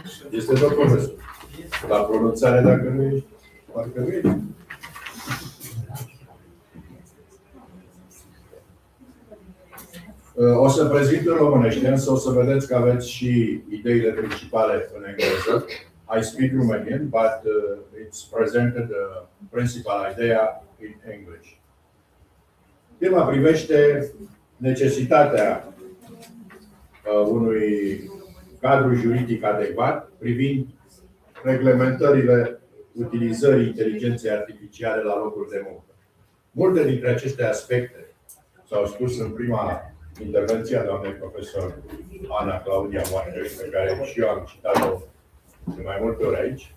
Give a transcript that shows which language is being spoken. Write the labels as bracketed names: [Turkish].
[Romanian] Este tot profesor. La pronunțare, dacă nu ești, parcă nu ești. O să prezint în românește, însă o să vedeți că aveți și ideile principale în engleză. [English] I speak Romanian, but it's presented the principal idea in English. [Romanian] Tema privește necesitatea unui cadru juridic adecvat privind reglementările utilizării inteligenței artificiale la locul de muncă. Multe dintre aceste aspecte s-au spus în prima intervenție a doamnei profesor Ana Claudia Moarcaș, pe care și eu am citat-o de mai multe ori aici.